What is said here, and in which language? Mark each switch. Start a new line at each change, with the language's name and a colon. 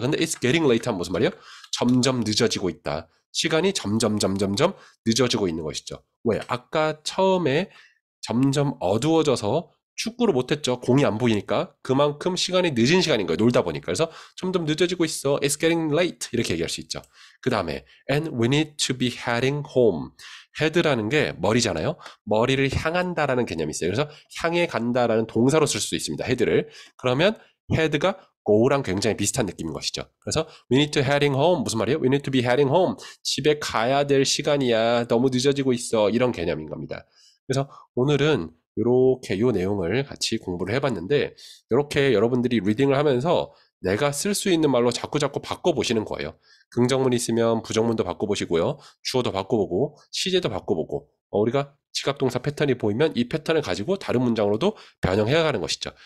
Korean: 근데
English: it's getting late
Korean: 하면 무슨 말이에요? 점점 늦어지고 있다. 시간이 점점 늦어지고 있는 것이죠. 왜? 아까 처음에 점점 어두워져서 축구를 못했죠. 공이 안 보이니까. 그만큼 시간이 늦은 시간인 거예요. 놀다 보니까. 그래서 점점 늦어지고 있어.
English: It's getting late.
Korean: 이렇게 얘기할 수 있죠. 그 다음에
English: and we need to be heading home.
Korean: head라는 게 머리잖아요. 머리를 향한다라는 개념이 있어요. 그래서 향해 간다라는 동사로 쓸 수도 있습니다. head를. 그러면 head가 go랑 굉장히 비슷한 느낌인 것이죠. 그래서
English: we need to heading home.
Korean: 무슨 말이에요?
English: We need to be heading home.
Korean: 집에 가야 될 시간이야. 너무 늦어지고 있어. 이런 개념인 겁니다. 그래서 오늘은 이렇게 이 내용을 같이 공부를 해봤는데 이렇게 여러분들이 리딩을 하면서 내가 쓸 수 있는 말로 자꾸자꾸 바꿔보시는 거예요. 긍정문 있으면 부정문도 바꿔보시고요. 주어도 바꿔보고 시제도 바꿔보고 우리가 지각동사 패턴이 보이면 이 패턴을 가지고 다른 문장으로도 변형해 가는 것이죠.